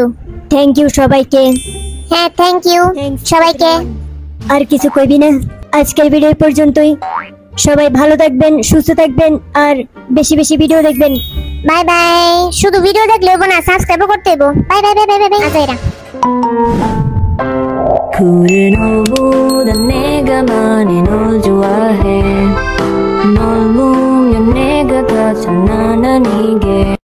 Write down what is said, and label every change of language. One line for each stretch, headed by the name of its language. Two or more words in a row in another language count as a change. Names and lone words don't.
English: thank you
Bangla: সবাইকে। হ্যাঁ,
English: thank you
Bangla: সবাইকে। আর কিছু কইবি না? আজকের ভিডিও পর্যন্তই। সবাই ভালো থাকবেন, সুস্থ থাকবেন, আর বেশি বেশি ভিডিও দেখবেন।
English: bye bye.
Bangla: শুধু ভিডিও দেখলে হবে না, সাবস্ক্রাইব করতে হবে।
English: bye bye bye bye bye.
Bangla: আচ্ছা এরা
Korean: 푸른 호보다 내가 많이 널 좋아해 널 보면 내가 다 장난 아니게